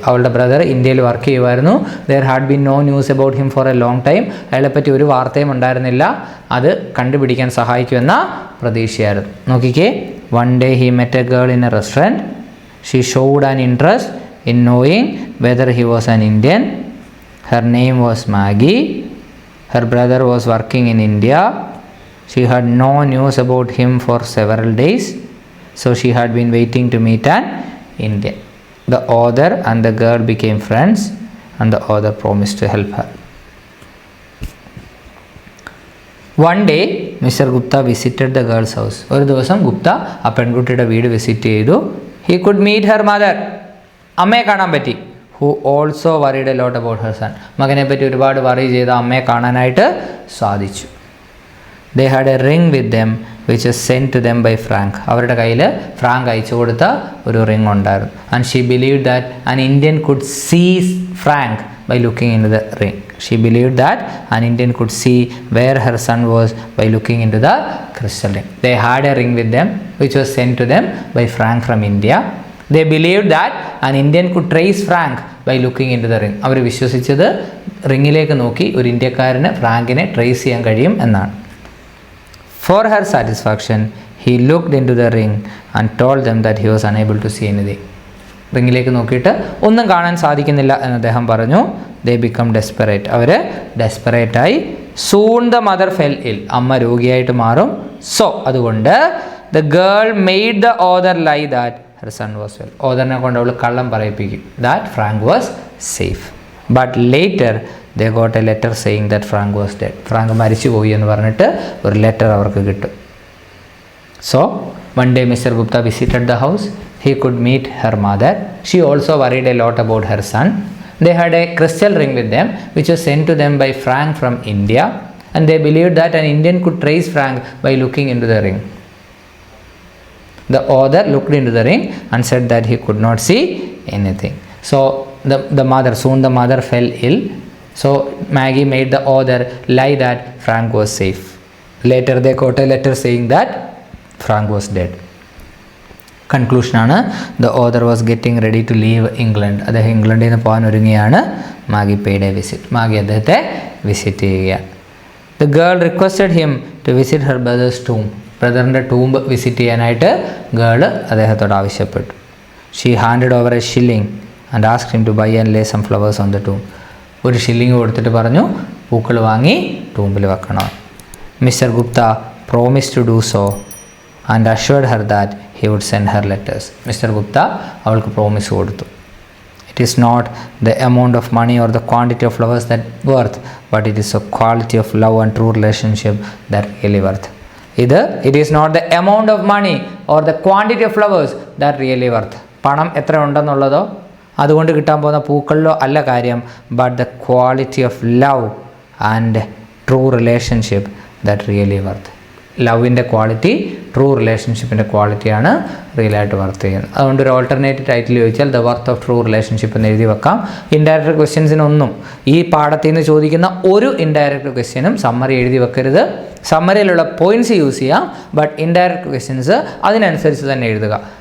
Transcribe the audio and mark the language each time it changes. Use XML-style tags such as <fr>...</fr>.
<ml>അവളുടെ ബ്രദർ ഇന്ത്യയിൽ വർക്ക് ചെയ്യുമായിരുന്നു.</ml> <en>There had been no news about him for a long time.</en> <ml>അയാളെപ്പറ്റി ഒരു വാർത്തയും ഉണ്ടായിരുന്നില്ല. അത് കണ്ടുപിടിക്കാൻ സഹായിക്കുമെന്ന പ്രതീക്ഷയായിരുന്നു.</ml> <en>നോക്കിക്കേ, one day he met a girl in a restaurant. She showed an interest in knowing whether he was an Indian. Her name was Maggie. Her brother was working in India. She had no news about him for several days. So she had been waiting to meet an Indian. The author and the girl became friends and the author promised to help her. One day, Mr. Gupta visited the girl's house.</en> <ml>ഒരു ദിവസം ഗുപ്ത ആ പെൺകുട്ടിയുടെ വീട് visit ചെയ്തു.</ml> <en>He could meet her mother.</en> <ml>അമ്മയെ കാണാൻ പറ്റി.</ml> <en>who also worried a lot about her son.</en> <ml>മകനെ പറ്റി ഒരുപാട് വറി ചെയ്ത അമ്മയെ കാണാനായിട്ട് സാധിച്ചു.</ml> <en>They had a ring with them which was sent to them by Frank.</en> <ml>അവരുടെ കയ്യിൽ ഫ്രാങ്ക് അയച്ചു കൊടുത്ത ഒരു റിംഗ് ഉണ്ടായിരുന്നു.</ml> <en>And she believed that an Indian could see Frank by looking into the ring. She believed that an Indian could see where her son was by looking into the crystal ring. They had a ring with them which was sent to them by Frank from India. They believed that an Indian could trace Frank by looking into the ring.</en> <ml>അവർ വിശ്വസിച്ചത് റിങ്ങിലേക്ക് നോക്കി ഒരു ഇന്ത്യക്കാരന് ഫ്രാങ്കിനെ trace ചെയ്യാൻ കഴിയും എന്നാണ്.</ml> <en>For her satisfaction, he looked into the ring and told them that he was unable to see anything.</en> <ml>റിങ്ങിലേക്ക് നോക്കിയിട്ട് ഒന്നും കാണാൻ സാധിക്കുന്നില്ല എന്ന് അദ്ദേഹം പറഞ്ഞു.</ml> <en>They become desperate.</en> <ml>Our ഡെസ്പറേറ്റായി.</ml> <en>Soon the mother fell ill.</en> <ml>അമ്മ രോഗിയായിട്ട് മാറും.</ml> <en>So</en> <ml>അതുകൊണ്ട്</ml> <en>the girl made the author lie that her son was well.</en> <ml>ഓതറിനെ കൊണ്ട് അവൾ കള്ളം പറയിപ്പിക്കും.</ml> <en>That Frank was safe. But later they got a letter saying that Frank was dead.</en> <ml>Frank മരിച്ചു പോയി എന്ന് പറഞ്ഞിട്ട് ഒരു ലെറ്റർ അവർക്ക് കിട്ടും.</ml> <en>So one day Mr. Gupta visited the house. He could meet her mother. She also worried a lot about her son. They had a crystal ring with them which was sent to them by Frank from India, and they believed that an Indian could trace Frank by looking into the ring. The author looked into the ring and said that he could not see anything. So soon the mother fell ill. So Maggie made the author lie that Frank was safe. Later they got a letter saying that Frank was dead. Conclusion ആണ്, the author was getting ready to leave England.</en> <ml>അദ്ദേഹം ഇംഗ്ലണ്ടിൽ നിന്ന് പോകാൻ ഒരുങ്ങിയാണ്.</ml> <en>Maggie paid a visit.</en> <ml>Maggi അദ്ദേഹത്തെ visit ചെയ്യുകയാണ്.</ml> <en>The girl requested him to visit her brother's tomb.</en> <ml>ബ്രദറിൻ്റെ tomb visit ചെയ്യാനായിട്ട് girl അദ്ദേഹത്തോട് ആവശ്യപ്പെട്ടു.</ml> <en>She handed over a shilling and asked him to buy and lay some flowers on the tomb.</en> <ml>ഒരു shilling കൊടുത്തിട്ട് പറഞ്ഞു പൂക്കൾ വാങ്ങി ടൂംബിൽ വെക്കണം.</ml> <en>Mister Gupta promise to do so and assured her that he would send her letters.</en> <ml>Mister Gupta അവൾക്ക് promise കൊടുത്തു.</ml> <en>It is not the amount of money or the quantity of flowers that worth, but it is the quality of love and true relationship that really worth. It is not the amount of money or the quantity of flowers that really worth.</en> <ml>പണം എത്ര ഉണ്ടെന്നുള്ളതോ അതുകൊണ്ട് കിട്ടാൻ പോകുന്ന പൂക്കളിലോ അല്ല കാര്യം,</ml> <en>but the quality of love and true relationship that really worth.</en> <ml>ലവിൻ്റെ quality, true റിലേഷൻഷിപ്പിൻ്റെ ക്വാളിറ്റിയാണ് റിയലായിട്ട് worth ചെയ്യുന്നത്. അതുകൊണ്ട് ഒരു ഓൾട്ടർനേറ്റീവ് ടൈറ്റിൽ ചോദിച്ചാൽ the worth of true relationship എന്ന് എഴുതി വെക്കാം. ഇൻഡയറക്റ്റ് ക്വസ്റ്റ്യൻസിനൊന്നും ഈ പാഠത്തിൽ നിന്ന് ചോദിക്കുന്ന ഒരു ഇൻഡയറക്റ്റ് ക്വസ്റ്റ്യനും സമ്മറി എഴുതി വെക്കരുത്. സമ്മറിയിലുള്ള പോയിൻറ്റ്സ് യൂസ് ചെയ്യാം, ബട്ട് ഇൻഡയറക്റ്റ് ക്വസ്റ്റ്യൻസ് അതിനനുസരിച്ച് തന്നെ എഴുതുക.</ml>